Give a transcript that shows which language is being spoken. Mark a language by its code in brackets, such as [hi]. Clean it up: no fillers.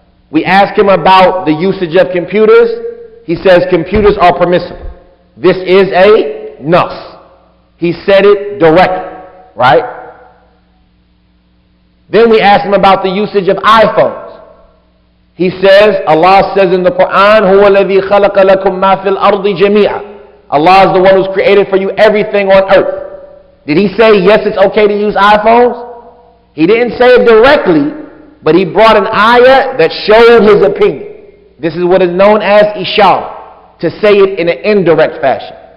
[en] We ask him about the usage of computers. He says computers are permissible. This is a nas. He said it directly, right? Then we ask him about the usage of iPhones. He says, Allah says in the Quran, [ar] هُوَ الَّذِي خَلَقَ لَكُم مَا فِي الْأَرْضِ جَمِيعًا. [en] Allah is the one who's created for you everything on earth. Did he say, yes, it's okay to use iPhones? He didn't say it directly, but he brought an ayah that showed his opinion. This is what is known as ishara, to say it in an indirect fashion.